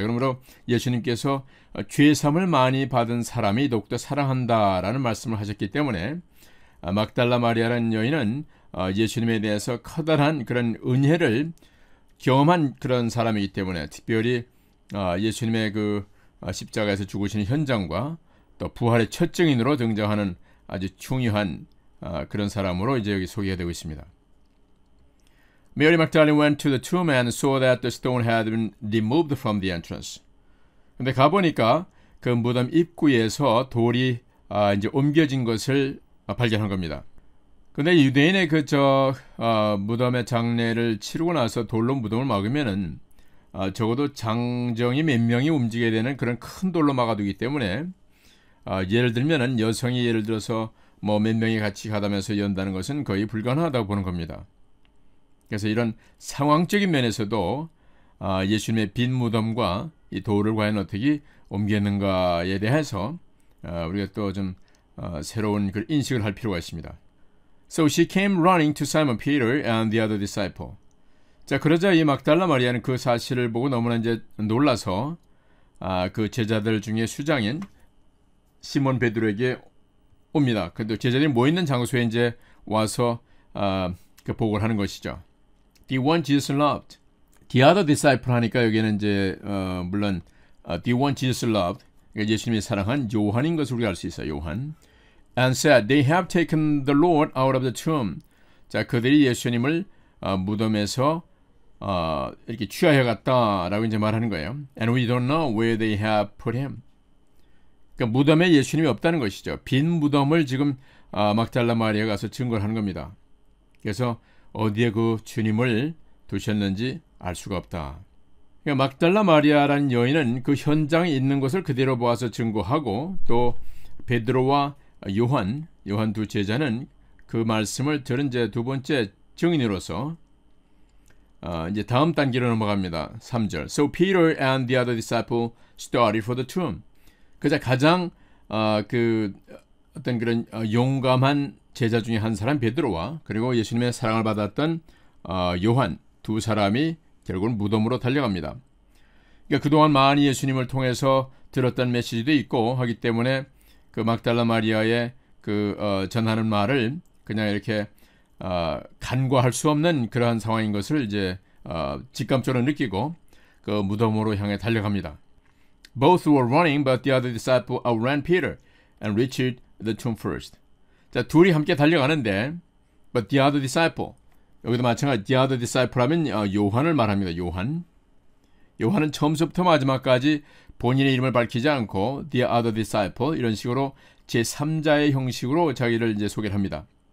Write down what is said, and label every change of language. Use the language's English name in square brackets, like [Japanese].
[Korean] 그러므로 예수님께서 죄사함을 많이 받은 사람이 더욱더 사랑한다라는 말씀을 하셨기 때문에 막달라 마리아라는 여인은 예수님에 대해서 커다란 그런 은혜를 경험한 그런 사람이기 때문에 특별히 예수님의 그 십자가에서 죽으시는 현장과 또 부활의 첫 증인으로 등장하는 아주 중요한 그런 사람으로 이제 여기 소개가 되고 있습니다. [English] Mary Magdalene went to the tomb and saw that the stone had been removed from the entrance. [Korean] 근데 가보니까 그 무덤 입구에서 돌이 이제 옮겨진 것을 발견한 겁니다. 근데 유대인의 무덤의 장례를 치르고 나서 돌로 무덤을 막으면은 적어도 장정이 몇 명이 움직여야 되는 그런 큰 돌로 막아두기 때문에 예를 들면은 여성이 예를 들어서 뭐 몇 명이 같이 가다면서 연다는 것은 거의 불가능하다고 보는 겁니다. 그래서 이런 상황적인 면에서도 예수님의 빈 무덤과 이 돌을 과연 어떻게 옮겼는가에 대해서 우리가 또 좀 새로운 그 인식을 할 필요가 있습니다. [English] So she came running to Simon Peter and the other disciple. [Korean] 자, 그러자 이 막달라 마리아는 그 사실을 보고 너무나 이제 놀라서 그 제자들 중에 수장인 시몬 베드로에게 옵니다. 근데 제자들이 모이는 장소에 이제 와서 그 보고를 하는 것이죠. [English] The one Jesus loved. The other disciple [Korean] 하니까 여기는 이제 물론 [English] the one Jesus loved, [Korean] 예수님이 사랑한 요한인 것을 우리가 알 수 있어요. 요한. [English] And said, they have taken the Lord out of the tomb. [Korean] 자, 그들이 예수님을 무덤에서 이렇게 취하여 갔다라고 이제 말하는 거예요. [English] And we don't know where they have put him. [Korean] 그러니까 무덤에 예수님이 없다는 것이죠. 빈 무덤을 지금 막달라 마리아가 가서 증거를 하는 겁니다. 그래서 어디에 그 주님을 두셨는지 알 수가 없다. 그러니까 막달라 마리아라는 여인은 그 현장에 있는 것을 그대로 보아서 증거하고 또 베드로와 요한 두 제자는 그 말씀을 들은 이제 두 번째 증인으로서 이제 다음 단계로 넘어갑니다. 3절. [English] So Peter and the other disciple started for the tomb. [Korean] 그자 가장 그 어떤 그런 용감한 제자 중에 한 사람 베드로와 그리고 예수님의 사랑을 받았던 요한 두 사람이 결국은 무덤으로 달려갑니다. 그러니까 그동안 많이 예수님을 통해서 들었던 메시지도 있고 하기 때문에 그 막달라 마리아의 그 전하는 말을 그냥 이렇게 간과할 수 없는 그러한 상황인 것을 이제 직감적으로 느끼고 그 무덤으로 향해 달려갑니다. [English] Both were running, but the other disciple outran Peter and reached the tomb first. [Korean] 자, 둘이 함께 달려가는데, [English] but the other disciple. [Korean] 여기도 마찬가지, [English] the other disciple [Korean] 하면 요한을 말합니다. 요한은 처음부터 마지막까지 본인의 이름을 밝히지 않고 the other disciple 이런 식으로 제3자의 형식으로 자기를 이제 소개를 합니다.